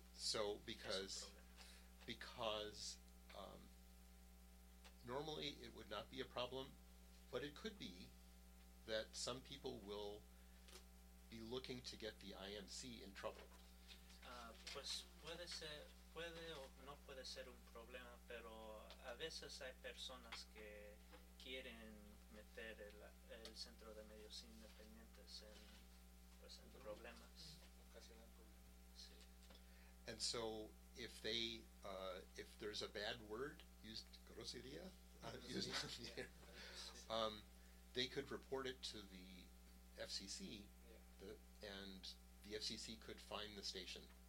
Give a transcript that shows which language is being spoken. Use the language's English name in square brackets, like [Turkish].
[English] So because normally it would not be a problem, but it could be that some people will be looking to get the IMC in trouble. [Spanish] Pues puede ser, puede o no puede ser un problema, pero a veces hay personas que quieren meter el centro de medios independientes en, pues, en problemas. Sí. [English] And so if they if there's a bad word used, grosería, used on the air, they could report it to the FCC, and the FCC could fine the station.